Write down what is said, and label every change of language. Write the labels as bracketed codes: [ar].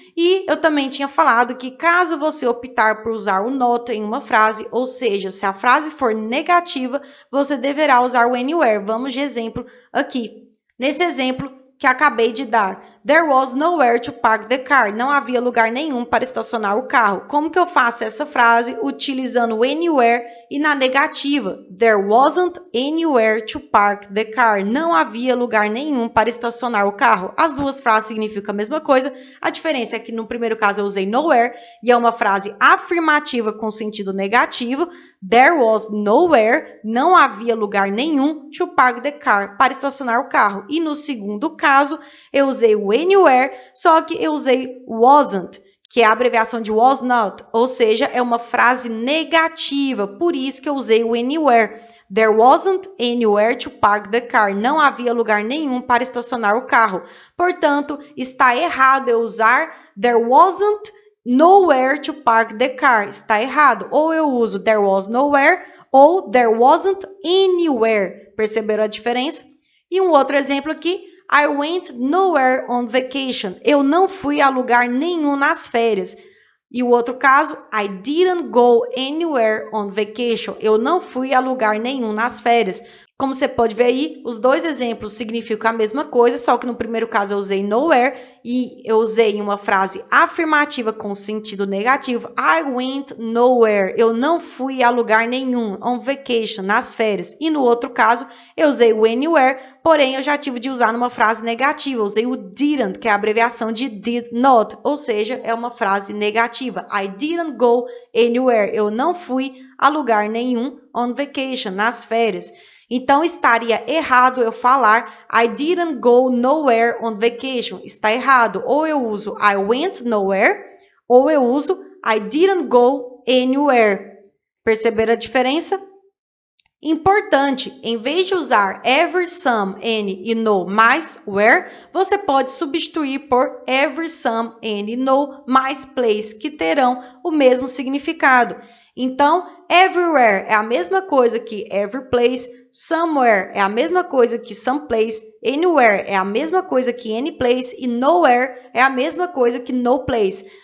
[pt] E eu também tinha falado que caso você optar por usar o not em uma frase, ou seja, se a frase for negativa, você deverá usar o anywhere. Vamos de exemplo aqui. Nesse exemplo que acabei de dar, [en] there was nowhere to park the car. [pt] Não havia lugar nenhum para estacionar o carro. Como que eu faço essa frase utilizando o anywhere e na negativa? [en] There wasn't anywhere to park the car. [pt] Não havia lugar nenhum para estacionar o carro. As duas frases significam a mesma coisa. A diferença é que no primeiro caso eu usei nowhere e é uma frase afirmativa com sentido negativo. [en] There was nowhere, [pt] não havia lugar nenhum [en] to park the car, [pt] para estacionar o carro. E no segundo caso, eu usei o anywhere, só que eu usei wasn't, que é a abreviação de was not, ou seja, é uma frase negativa, por isso que eu usei o anywhere. [en] There wasn't anywhere to park the car. [pt] Não havia lugar nenhum para estacionar o carro. Portanto, está errado eu usar [en] there wasn't nowhere to park the car. [pt] Está errado. Ou eu uso [en] there was nowhere [pt] ou [en] there wasn't anywhere. [pt] Perceberam a diferença? E um outro exemplo aqui. [en] I went nowhere on vacation. [pt] Eu não fui a lugar nenhum nas férias. E o outro caso, [en] I didn't go anywhere on vacation. [pt] Eu não fui a lugar nenhum nas férias. Como você pode ver aí, os dois exemplos significam a mesma coisa, só que no primeiro caso eu usei nowhere e eu usei uma frase afirmativa com sentido negativo. [en] I went nowhere. [pt] Eu não fui a lugar nenhum [en] on vacation, [pt] nas férias. E no outro caso, eu usei o anywhere, porém eu já tive de usar numa frase negativa. Eu usei o didn't, que é a abreviação de did not, ou seja, é uma frase negativa. [en] I didn't go anywhere. [pt] Eu não fui a lugar nenhum [en] on vacation, [pt] nas férias. Então, estaria errado eu falar [en] I didn't go nowhere on vacation. [pt] Está errado. Ou eu uso [en] I went nowhere, [pt] ou eu uso [en] I didn't go anywhere. [pt] Perceberam a diferença? Importante, em vez de usar every, some, any e no mais where, você pode substituir por every, some, any, no mais place, que terão o mesmo significado. Então, everywhere é a mesma coisa que every place, somewhere é a mesma coisa que some place, anywhere é a mesma coisa que any place e nowhere é a mesma coisa que no place.